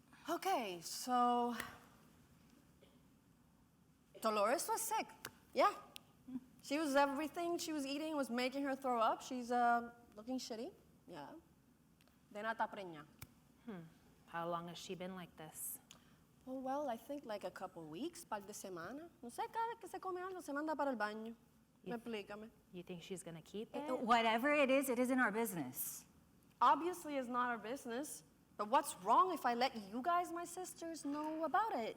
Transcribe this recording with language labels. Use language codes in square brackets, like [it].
[en] Okay, so Dolores was sick. Yeah. She was everything she was eating was making her throw up. She's looking shitty. Yeah. [es] De nata preña. [en] How long has she been like this? Oh, well, I think like a couple weeks, [es] par de semana. No sé, cada vez que se come algo se manda para el baño. Explícame. [en] You think she's gonna keep it? Whatever it isn't our business. Obviously, it's not our business. But what's wrong if I let you guys, my sisters, know about it?